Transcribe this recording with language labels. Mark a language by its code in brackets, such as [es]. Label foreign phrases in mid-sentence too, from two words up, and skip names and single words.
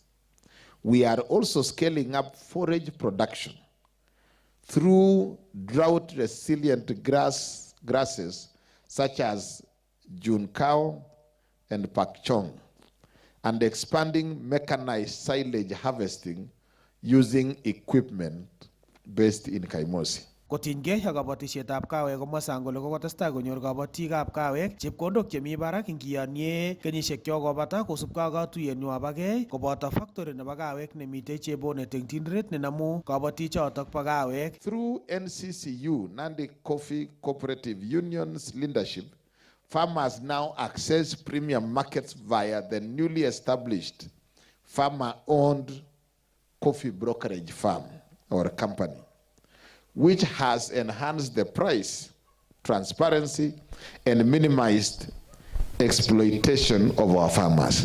[en] We are also scaling up forage production through drought-resilient grasses such as June cow and pakchong, and expanding mechanized silage harvesting using equipment based in Kaimosi. [kln] Kotinygei ak kabatisietab kawek komwa Sang kole kokotestai konyor kabatikab kawek chepkondok chemi barak ingiyonye kenyisiek chokobata kosubkei ak katuiyenywa bagei koboto factory nebo kawek nemitei Chebonet eng Tinderet nenamu kabatichotok bo kawek. [en] Through NCCU, Nandi Coffee Cooperative Union's leadership, farmers now access premium markets via the newly established farmer-owned coffee brokerage firm or company, which has enhanced the price, transparency, and minimized exploitation of our farmers.